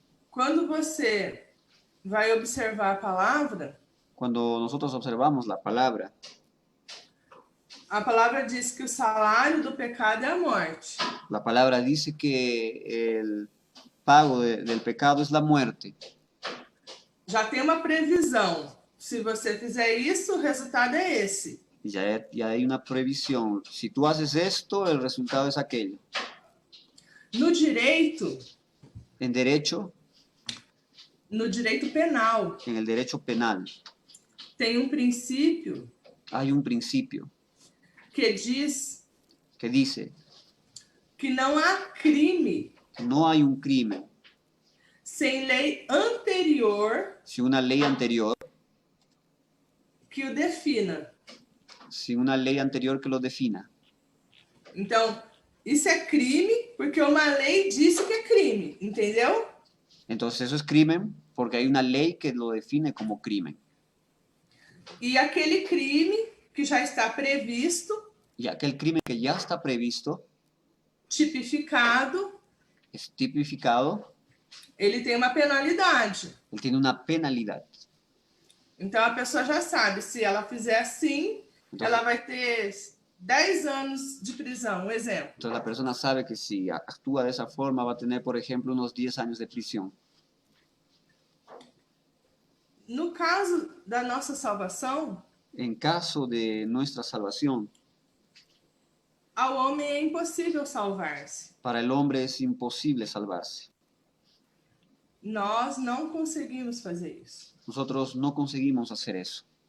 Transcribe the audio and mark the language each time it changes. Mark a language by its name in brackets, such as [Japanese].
[Portuguese] Quando você vai observar a palavra, [Spanish] Cuando nosotros observamos la palabra, [Portuguese] a palavra diz que o salário do pecado é a morte. [Spanish] la palabra dice que el pago del pecado es la muerte. [Portuguese] Já tem uma previsão. Se você fizer isso, o resultado é esse. [Spanish] Ya hay una previsión. Si tú haces esto, el resultado es aquello. [Portuguese] No direito, [Spanish] En derecho, [Portuguese] no direito penal, [Spanish] en el derecho penal, [Portuguese] tem um princípio [Spanish] hay un principio [Portuguese] que diz [Spanish] que dice [Portuguese] que não há crime [Spanish] que no hay un crimen [Portuguese] sem lei anterior [Spanish] si una ley anterior, [Portuguese] que o defina. [Spanish] si una ley anterior que lo defina. [Portuguese] Então, isso é crime porque uma lei disse que é crime, entendeu? [Spanish] Entonces eso es crimen porque hay una ley que lo define como crimen. [Portuguese] E aquele crime que já está previsto, [Spanish] Y aquel crimen que ya está previsto, [Portuguese] tipificado, [Spanish] es tipificado, [Portuguese] ele tem uma penalidade. [Spanish] él tiene una penalidad. [Portuguese] Então a pessoa já sabe, se ela fizer assim, [Spanish] Entonces, [Portuguese] ela vai ter 10 anos de prisão, um exemplo. [Spanish] entonces la persona sabe que si actúa de esa forma va a tener, por ejemplo, unos 10 años de prisión. [Portuguese] No caso da nossa salvação, [Spanish] En caso de nuestra salvación, [Portuguese] ao homem é impossível salvar-se. [Spanish] para el hombre es imposible salvarse. [Portuguese] Nós não conseguimos fazer isso. [Spanish] Nosotros no conseguimos hacer eso.